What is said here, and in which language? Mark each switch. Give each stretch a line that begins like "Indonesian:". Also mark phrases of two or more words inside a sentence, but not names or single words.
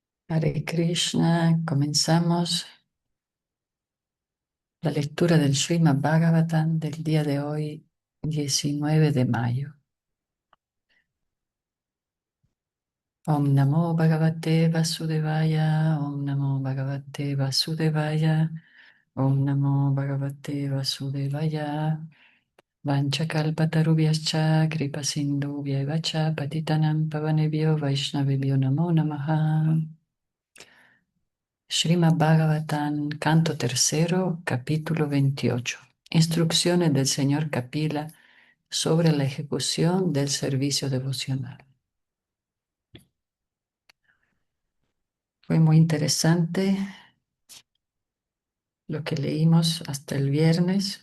Spanish: Hare Krishna, comenzamos la lectura del Srimad Bhagavatam del día de hoy, 19 de mayo.
Sanskrit: Om Namo Bhagavate Vasudevaya, Om Namo Bhagavate Vasudevaya, Om Namo Bhagavate Vasudevaya. Vanchakalpatarubhyascha kripasindhubhyaeva cha patitanam pavanebhyo vaishnavebhyo namo namaha.
Spanish: Srimad Bhagavatam, canto tercero, capítulo 28. Instrucciones del señor Kapila sobre la ejecución del servicio devocional. Fue muy interesante lo que leímos hasta el viernes.